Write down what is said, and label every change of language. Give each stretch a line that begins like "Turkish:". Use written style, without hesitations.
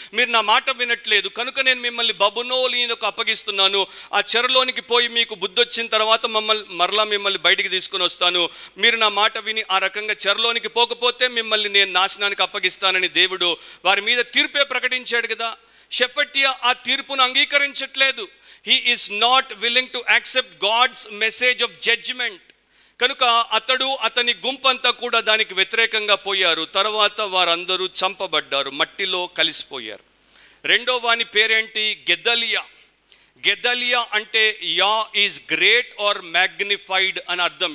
Telugu: మీరు నా మాట వినట్లేదు కనుక నేను మిమ్మల్ని బబులోనుకు అప్పగిస్తున్నాను. ఆ చెరలోనికి పోయి మీకు బుద్ధి వచ్చిన తర్వాత మరలా మిమ్మల్ని బయటికి తీసుకుని వస్తాను. మీరు నా మాట విని ఆ రకంగా చెరలోనికి పోకపోతే మిమ్మల్ని నేను నాశనానికి అప్పగిస్తానని దేవుడు వారి మీద తీర్పే ప్రకటించాడు కదా. షెఫట్యా ఆ తీర్పును అంగీకరించట్లేదు.
English: He is not willing to accept God's message of judgment.
Telugu: కనుక అతని గుంపంతా కూడా దానికి వ్యతిరేకంగా పోయారు. తర్వాత వారందరూ చంపబడ్డారు, మట్టిలో కలిసిపోయారు. రెండో వాని పేరేంటి, గెదలియా. గెదలియా అంటే yeah
English: is great or magnified
Telugu: అని అర్థం.